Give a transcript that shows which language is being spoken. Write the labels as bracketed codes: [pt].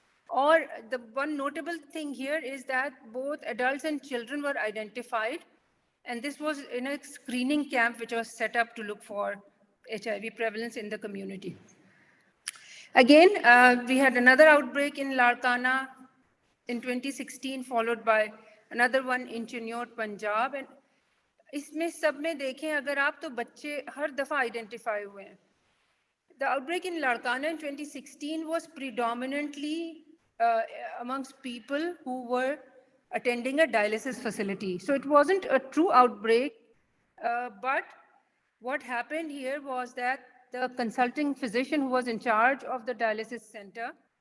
[en] Or the one notable thing here is that both adults and children were identified, and this was in a screening camp which was set up to look for HIV prevalence in the community. Again, we had another outbreak in Larkana in 2016, followed by another one in Chiniot, Punjab. [hi] And इसमें सब में देखें अगर आप तो बच्चे हर दफ़ा identify हुए हैं. [en] The outbreak in Larkana in 2016 was predominantly amongst people who were attending a dialysis facility. So it wasn't a true outbreak, but what happened here was that the consulting physician who was in charge of the dialysis center